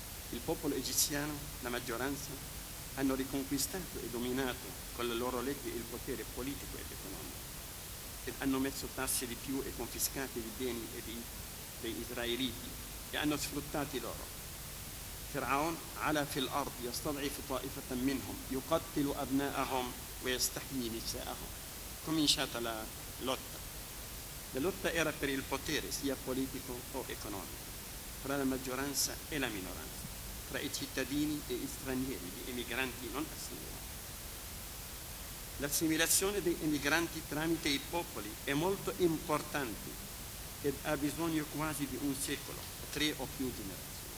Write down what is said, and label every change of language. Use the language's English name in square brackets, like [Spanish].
[Italian] Il popolo egiziano, la maggioranza, hanno riconquistato e dominato con le loro leggi il potere politico ed economico, e hanno messo tasse di più e confiscati i beni degli israeliti e hanno sfruttati loro. [Arabic] فرعون على في الأرض يستضعف طائفة منهم يقتل أبناءهم ويستحيي نساءهم. [Italian] كومينشات la lotta. La lotta era per il potere sia politico o economico, tra la maggioranza e la minoranza, tra i cittadini e gli stranieri, gli emigranti non assimilati. L'assimilazione dei emigranti tramite i popoli è molto importante ed ha bisogno quasi di un secolo, tre o più generazioni.